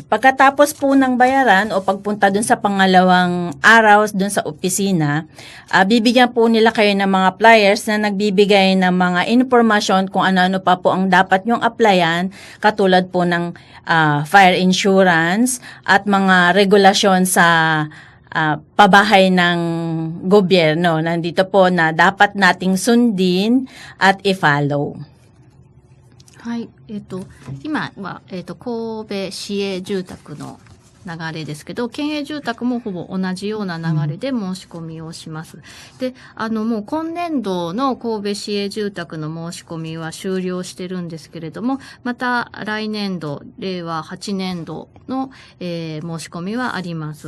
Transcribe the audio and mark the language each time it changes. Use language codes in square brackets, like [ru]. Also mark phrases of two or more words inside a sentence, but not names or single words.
[tl] Pagkatapos po ng bayaran o pagpunta dun sa pangalawang araw dun sa opisina, bibigyan po nila kayo ng mga flyers na nagbibigay ng mga informasyon kung ano-ano pa po ang dapat nyong applyan, katulad po ng fire insurance at mga regulasyon sa pabahay ng gobyerno. Nandito po na dapat nating sundin at i-follow. [ja] はい。今は、神戸市営住宅の流れですけど、県営住宅もほぼ同じような流れで申し込みをします。で、もう今年度の神戸市営住宅の申し込みは終了してるんですけれども、また来年度、令和8年度の、申し込みはあります。